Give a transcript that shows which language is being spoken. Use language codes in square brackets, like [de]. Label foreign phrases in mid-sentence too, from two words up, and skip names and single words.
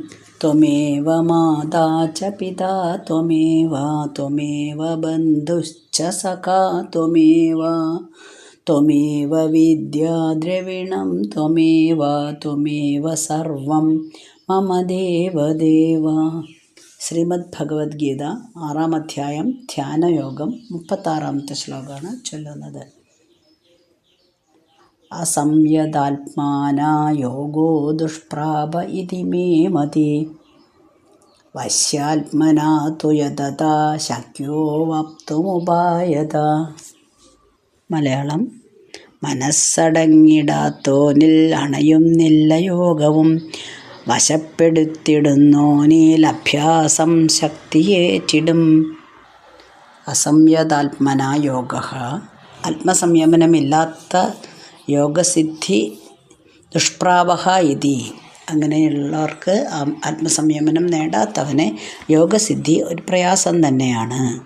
[sa] त्वमेव माता च पिता त्वमेव बन्धुश्च सखा त्वमेव विद्या द्रविणं त्वमेव सर्वं मम देवदेव. [ml] ശ്രീമദ് ഭഗവത്ഗീത 6-ാം അധ്യായം ധ്യാനയോഗം 36-ാമത്തെ ശ്ലോകമാണ് ചൊല്ലുന്നത്. [sa] असंयदात्माना योगो दुष्प्राप इति मे मति वश्यात्मना तु यतता शक्यो वक्तुमुपायत. [ml] മലയാളം: മനസ്സടങ്ങിടാത്തോനിൽ അണയുന്നില്ല യോഗവും, വശപ്പെടുത്തിടുന്നോനിൽ അഭ്യാസം ശക്തിയേറ്റിടും. [sa] അസംയതാത്മന യോഗ, [ml] ആത്മസംയമനമില്ലാത്ത യോഗസിദ്ധി [sa] ദുഷ്പ്രാപഹ ഇതി, [ml] അങ്ങനെയുള്ളവർക്ക് ആത്മസംയമനം നേടാത്തവന് യോഗസിദ്ധി ഒരു പ്രയാസം തന്നെയാണ്.